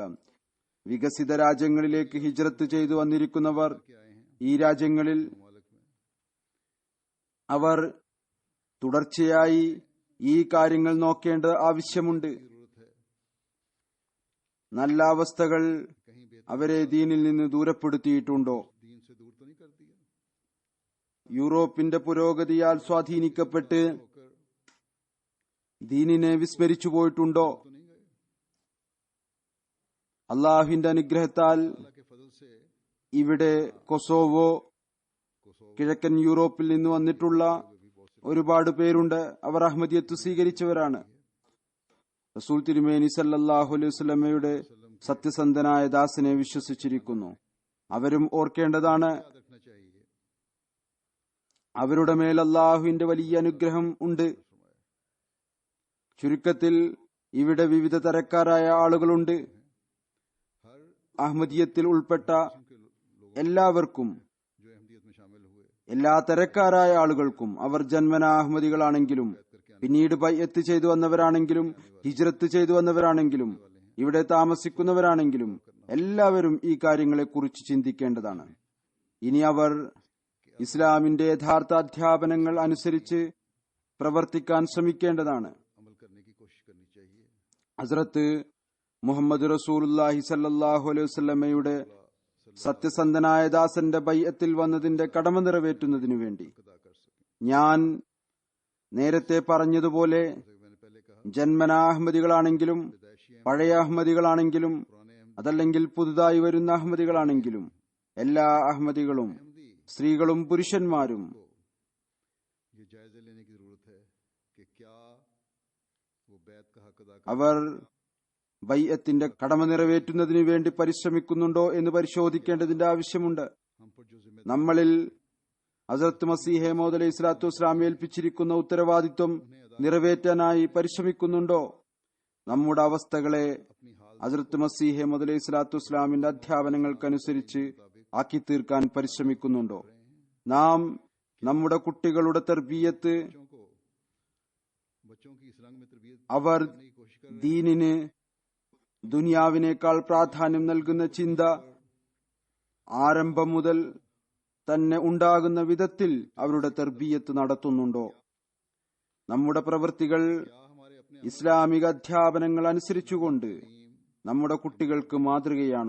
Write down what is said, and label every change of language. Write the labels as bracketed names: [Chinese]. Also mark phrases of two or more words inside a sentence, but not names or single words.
[Malayalam] വികസിത രാജ്യങ്ങളിലേക്ക് ഹിജ്റത്ത് ചെയ്തു വന്നിരിക്കുന്നവർ ഈ രാജ്യങ്ങളിൽ അവർ തുടർച്ചയായി ഈ കാര്യങ്ങൾ നോക്കേണ്ട ആവശ്യമുണ്ട്. നല്ല അവസ്ഥകൾ അവരെ ദീനിൽ നിന്ന് ദൂരപ്പെടുത്തിയിട്ടുണ്ടോ? [Hindi] दीन से दूर तो नहीं कर दिया? [Malayalam] യൂറോപ്പിന്റെ പുരോഗതിയാൽ സ്വാധീനിക്കപ്പെട്ട് ദീനിനെ വിസ്മരിച്ചു പോയിട്ടുണ്ടോ? [Hindi] तो नहीं गए? [Malayalam] അള്ളാഹുവിന്റെ അനുഗ്രഹത്താൽ [Hindi] अल्लाह के फजल से [Malayalam] ഇവിടെ കൊസോവോ, കിഴക്കൻ യൂറോപ്പിൽ നിന്ന് വന്നിട്ടുള്ള ഒരുപാട് പേരുണ്ട്. അവർ അഹമ്മദിയത്ത് സ്വീകരിച്ചവരാണ്. റസൂൽ തിരുമേനി [Arabic] صلى الله عليه وسلم [Malayalam] സത്യസന്ധനായ ദാസനെ വിശ്വസിച്ചിരിക്കുന്നു. അവരും ഓർക്കേണ്ടതാണ്, [Hindi] याद रखना चाहिए। [Malayalam] അവരുടെ മേൽ അള്ളാഹുവിന്റെ വലിയ അനുഗ്രഹം ഉണ്ട്. ചുരുക്കത്തിൽ ഇവിടെ വിവിധ തരക്കാരായ ആളുകളുണ്ട്. [Hindi] हर [Malayalam] അഹമ്മദിയത്തിൽ ഉൾപ്പെട്ട എല്ലാവർക്കും, [Hindi] जो अहमदियत में शामिल हुए [Malayalam] എല്ലാ തരക്കാരായ ആളുകൾക്കും, അവർ ജന്മനാ അഹമ്മദികളാണെങ്കിലും പിന്നീട് ബൈഅത്ത് ചെയ്തു വന്നവരാണെങ്കിലും ഹിജ്റത്ത് ചെയ്തു വന്നവരാണെങ്കിലും ഇവിടെ താമസിക്കുന്നവരാണെങ്കിലും എല്ലാവരും ഈ കാര്യങ്ങളെക്കുറിച്ച് ചിന്തിക്കേണ്ടതാണ്. ഇനി അവർ ഇസ്ലാമിന്റെ യഥാർത്ഥ അധ്യാപനങ്ങൾ അനുസരിച്ച് പ്രവർത്തിക്കാൻ ശ്രമിക്കേണ്ടതാണ്. [Hindi] अमल करने की कोशिश करनी चाहिए। [Malayalam] ഹസ്രത്ത് മുഹമ്മദ് [Arabic] رسول الله صلى الله عليه وسلم [Malayalam] സത്യസന്ധനായ ദാസന്റെ ബൈഅത്തിൽ വന്നതിന്റെ കടമ നിറവേറ്റുന്നതിനു വേണ്ടി [Hindi] अदा कर सकें। [Malayalam] ഞാൻ നേരത്തെ പറഞ്ഞതുപോലെ [Hindi] मैंने पहले कहा [Malayalam] ജന്മനാ അഹമ്മദികളാണെങ്കിലും പഴയ അഹമ്മദികളാണെങ്കിലും അതല്ലെങ്കിൽ പുതുതായി വരുന്ന അഹമ്മദികളാണെങ്കിലും എല്ലാ അഹമ്മദികളും സ്ത്രീകളും പുരുഷന്മാരും [Hindi] ये जायजा लेने की जरूरत है कि क्या वो बैत का हक अदा कर [Malayalam] അവർ ബൈഅത്തിന്റെ കടമ നിറവേറ്റുന്നതിനു വേണ്ടി പരിശ്രമിക്കുന്നുണ്ടോ എന്ന് പരിശോധിക്കേണ്ടതിന്റെ ആവശ്യമുണ്ട്. [Hindi] हम पर जो जिम्मेदारी [Malayalam] നമ്മളിൽ ഹസ്രത്ത് മസീഹ് മൗഊദ് [Arabic] عليه الصلاة والسلام [Malayalam] ഏൽപ്പിച്ചിരിക്കുന്ന ഉത്തരവാദിത്വം നിറവേറ്റാനായി പരിശ്രമിക്കുന്നുണ്ടോ? നമ്മുടെ അവസ്ഥകളെ [Hindi] अपनी हाल [Malayalam] ഹസ്രത്ത് മസീഹ് മൗഊദ് [Arabic] عليه الصلاة والسلام [Malayalam] അധ്യാപനങ്ങൾക്കനുസരിച്ച് ആക്കി തീർക്കാൻ പരിശ്രമിക്കുന്നുണ്ടോ? നാം നമ്മുടെ കുട്ടികളുടെ തർബീയത്ത് [Hindi] बच्चों की इस रंग में तरबियत [Malayalam] അവർ [Hindi] करने की कोशिश कर [Malayalam] ദീനിന് ദുനിയാവിനേക്കാൾ പ്രാധാന്യം നൽകുന്ന ചിന്ത ആരംഭം മുതൽ തന്നെ ഉണ്ടാകുന്ന വിധത്തിൽ അവരുടെ തർബീയത്ത് നടത്തുന്നുണ്ടോ? നമ്മുടെ പ്രവൃത്തികൾ [Hindi] क्या हमारे अपने [Malayalam] ഇസ്ലാമിക അധ്യാപനങ്ങൾ അനുസരിച്ചുകൊണ്ട് നമ്മുടെ കുട്ടികൾക്ക് മാതൃകയാണോ?